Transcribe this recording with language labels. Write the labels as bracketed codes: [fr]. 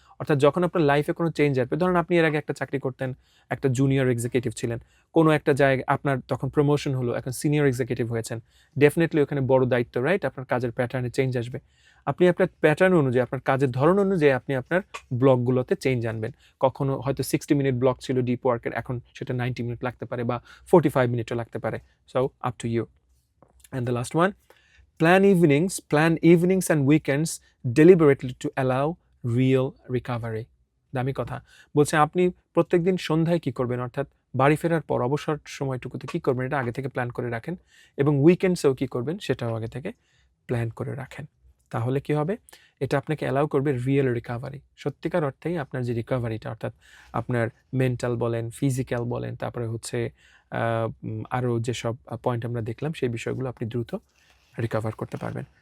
[bn] অর্থাৎ যখন আপনার লাইফে কোনো চেঞ্জ আসবে, ধরুন আপনি এর আগে একটা চাকরি করতেন, একটা জুনিয়র এক্সিকিউটিভ ছিলেন, কোনো একটা জায়গায় আপনার তখন প্রমোশন হলো, এখন সিনিয়র এক্সিকিউটিভ হয়েছেন, ডেফিনেটলি ওখানে বড় দায়িত্ব, রাইট? আপনার কাজের প্যাটার্নে চেঞ্জ আসবে। আপনি আপনার প্যাটার্ন অনুযায়ী, আপনার কাজের ধরন অনুযায়ী আপনি আপনার ব্লকগুলোতে চেঞ্জ আনবেন। কখনো হয়তো 60 মিনিট ব্লক ছিল ডিপ ওয়ার্কের, এখন সেটা 90 মিনিট লাগতে পারে বা 45 মিনিটও লাগতে পারে। [en] So up to you. And the last one, plan evenings and weekends deliberately to allow real recovery. [bn] দামি কথা বলছে, আপনি প্রত্যেকদিন সন্ধ্যায় কি করবেন, অর্থাৎ বাড়ি ফেরার পর অবসর সময়টুকুতে কি করবেন, এটা আগে থেকে প্ল্যান করে রাখেন, এবং উইকেন্ডসেও কি করবেন সেটাও আগে থেকে প্ল্যান করে রাখেন। তাহলে কি হবে, এটা আপনাকে অ্যালাউ করবে রিয়েল রিকাভারি, সত্যিকার অর্থেই আপনার যে রিকাভারিটা, অর্থাৎ আপনার মেন্টাল বলেন, ফিজিক্যাল বলেন, তারপরে হচ্ছে আরও যেসব পয়েন্ট আমরা দেখলাম সেই বিষয়গুলো আপনি দ্রুত রিকভার করতে পারবেন।